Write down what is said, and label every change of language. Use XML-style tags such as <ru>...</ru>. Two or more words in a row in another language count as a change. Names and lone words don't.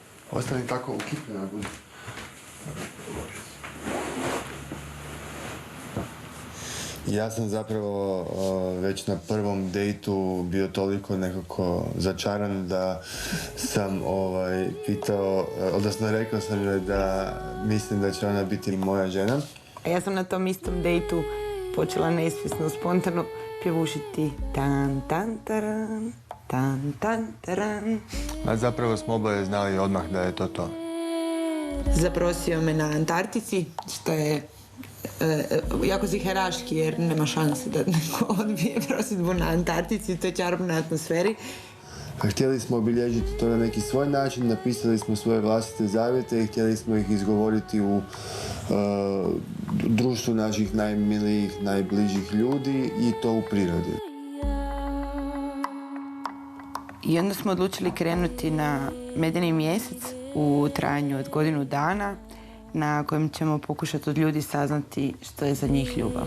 <hr>Ostani tako ukipljena budi. Ja sam zapravo već na prvom dejtu bio toliko nekako začaran da sam pitao, odnosno rekao sam joj da mislim da će ona biti moja žena. A ja sam na tom istom dejtu počela nesvjesno, spontano pjevušiti tan tan taran, tan tan taran. A zapravo smo oboje znali odmah da je to. Zaprosio me na Antarktici, što je jako ziheraški jer nema šanse da neko odbije prosjedbu na Antarktici, to je čarobna atmosferi. Htjeli smo obilježiti to na neki svoj način, napisali smo svoje vlastite zavjete i htjeli smo ih izgovoriti u društvu naših najmilijih, najbližih ljudi i to u prirodi. I onda smo odlučili krenuti na medeni mjesec u trajanju od godinu dana na kojem ćemo pokušati od ljudi saznati što je za njih ljubav.</hr>